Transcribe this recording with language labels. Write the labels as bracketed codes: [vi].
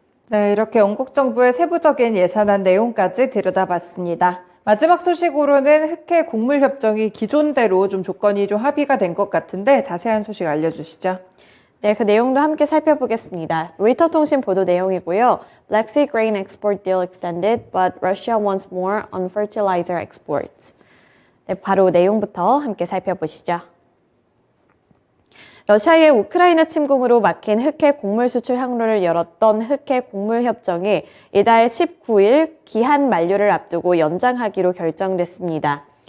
[ko] 네, 이렇게 영국 정부의 세부적인 예산안 내용까지 들여다봤습니다. 마지막 소식으로는 흑해 곡물 협정이 기존대로 좀 조건이 좀 합의가 된 것 같은데 자세한 소식 알려주시죠. 네, 그 내용도 함께 살펴보겠습니다. 로이터 통신 보도 내용이고요. [en] Black Sea grain export deal extended, but Russia wants more on fertilizer exports. [ko] 네, 바로 내용부터 함께 살펴보시죠. 러시아의 우크라이나 침공으로 막힌 흑해 곡물 수출 항로를 열었던 흑해 곡물 협정이 이달 19일 기한 만료를 앞두고 연장하기로 결정됐습니다.